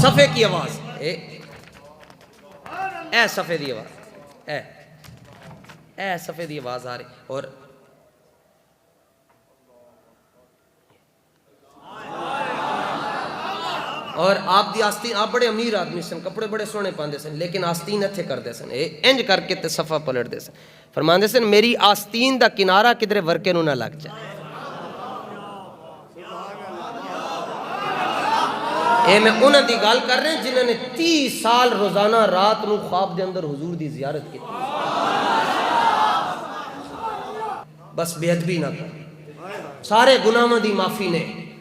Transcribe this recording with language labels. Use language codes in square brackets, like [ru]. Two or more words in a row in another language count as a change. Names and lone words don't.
[pa] صفحے کی آواز اے صفحے دی آواز اے صفحے دی آواز آ رہی. اور آپ دی آستین, آپ بڑے امیر آدمی سن, کپڑے بڑے سونے پاندے سن, لیکن آستین اتھے کر دے سن, انج کر کے تے صفحہ پلٹ دے سن. فرماندے سن میری آستین دا کنارہ کدھرے ورکے نو نہ لگ جائے. اے میں انہاں دی گل کر رہے ہیں جنہوں نے 30 سال روزانہ رات نو خواب دے اندر حضور دی زیارت کی. بس بے ادبی نہ کر، سارے گناہاں دی معافی نے